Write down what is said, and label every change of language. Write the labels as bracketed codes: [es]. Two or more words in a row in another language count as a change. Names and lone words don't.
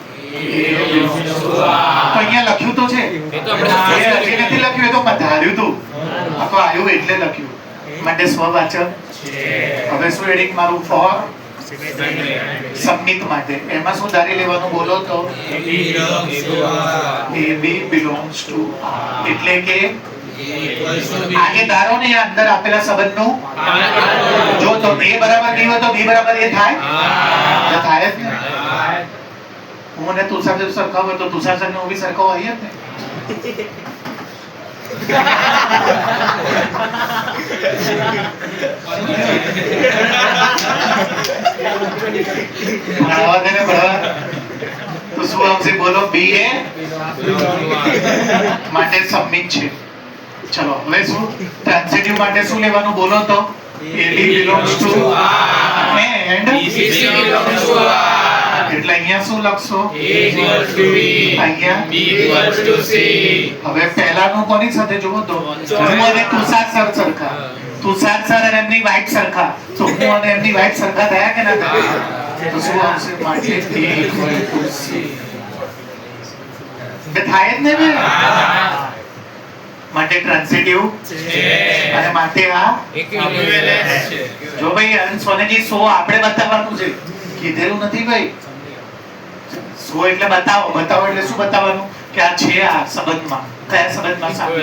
[gu] અહીંયા લખ્યું તો છે, હજી નથી લખ્યું. એ તો ધાર્યું તું, આ તો આવ્યું એટલે લખ્યું. માટે સ્વવાચક. હવે શું એડિંગ મારું? ફોર સબમિટ માટે એમાં શું ધારી લેવાનું બોલો તો [en] AB belongs to R. [gu] એટલે કે આગે ધારો ને આ અંદર આપેલા સંબંધનું જો તો A બરાબર B હોય તો B બરાબર A થાય તો થાય જ ને. હું ને તુષાર જો સરખા હોય તો તુષાર સર ને હું બી સરખો હોય જ ને. ભણાવવા દે ને ભણાવવા. તો શું આવશે બોલો B એ માટે સબમિટ છે. ચલો હવે શું ટ્રાન્સિટિવ માટે શું લેવાનું બોલો તો [en] AB belongs to and BC belongs to R. [gu] એટલે અહીંયા શું લખશો [en] A equals to B. [gu] અહીંયા [en] B equals to C. [gu] હવે પહેલાનું કોની સાથે જુઓ તો હું અને તુષાર સર સરખા તુષાર સર અને એમની વાઇફ સરખા તો હું અને એમની વાઇફ સરખા થયા કે ના થયા તો શું આવશે માટે [en] A equal to C. [gu] બે થાય જ ને બે માટે ટ્રાન્સિટિવ અને માટે આ Equivalence છે. જો ભાઈ સોનેજી 100 આપણે બતાવવાનું છે કીધેલું નથી ભાઈ 100 એટલે બતાવો એટલે શું બતાવવાનું કે આ છે આ સંબંધમાં કયા સંબંધમાં સામેલ